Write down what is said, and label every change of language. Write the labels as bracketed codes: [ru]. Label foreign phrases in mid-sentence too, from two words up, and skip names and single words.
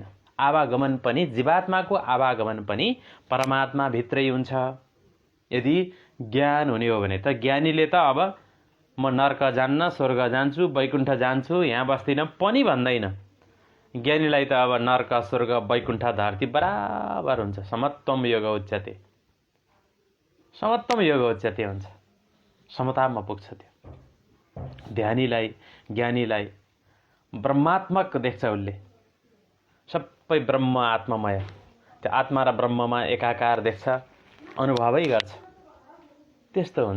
[ne] आवागमन पनि, जीवात्माको आवागमन पनि परमात्मा भित्रै हुन्छ। यदि ज्ञान हुने हो भने त ज्ञानीले त अब म नर्क जान्न, स्वर्ग जान्छु, वैकुण्ठ जान्छु, यहाँ बस्दिनँ पनि भन्दैन। ज्ञानीलाई त अब नर्क स्वर्ग वैकुण्ठ धरती बराबर हुन्छ। [sa] समत्वम योग उच्यते, समत्वम योग उच्यते [ne] हुन्छ, समतामा पुग्छ। त्यो ध्यानीलाई, ज्ञानीलाई ब्रह्मात्मक देख्छ। उसले सबै ब्रह्म आत्मामय, त्यो आत्मा र ब्रह्ममा एकाकार देख्छ, अनुभवै गर्छ। त्यस्तो हुन्छ।